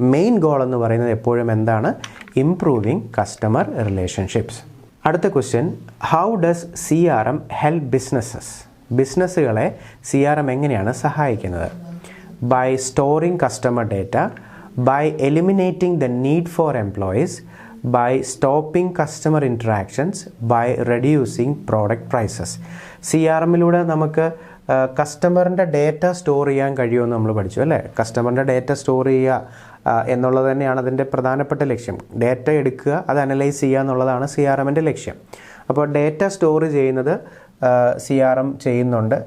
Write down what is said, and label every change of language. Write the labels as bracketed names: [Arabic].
[Malayalam] Main goal എന്ന് പറയുന്നത് എപ്പോഴും എന്താണ്? [English] Improving customer relationships. അടുത്ത question, how does CRM help businesses? [Malayalam] ബിസിനസ്സുകളെ CRM എങ്ങനെയാണ് സഹായിക്കുന്നത്? [English] By storing customer data, by eliminating the need for employees, by stopping customer interactions by reducing product prices. [Malayalam] CRMിലൂടെ നമുക്ക് കസ്റ്റമറിൻ്റെ data store ചെയ്യാൻ കഴിയുമെന്ന് നമ്മൾ പഠിച്ചു അല്ലേ. കസ്റ്റമറിൻ്റെ ഡേറ്റ സ്റ്റോർ ചെയ്യുക എന്നുള്ളത് തന്നെയാണ് അതിൻ്റെ പ്രധാനപ്പെട്ട ലക്ഷ്യം. ഡേറ്റ എടുക്കുക, അത് അനലൈസ് ചെയ്യുക എന്നുള്ളതാണ് CRMൻ്റെ ലക്ഷ്യം. അപ്പോൾ ഡേറ്റ സ്റ്റോർ ചെയ്യുന്നത് CRM ചെയ്യുന്നുണ്ട്.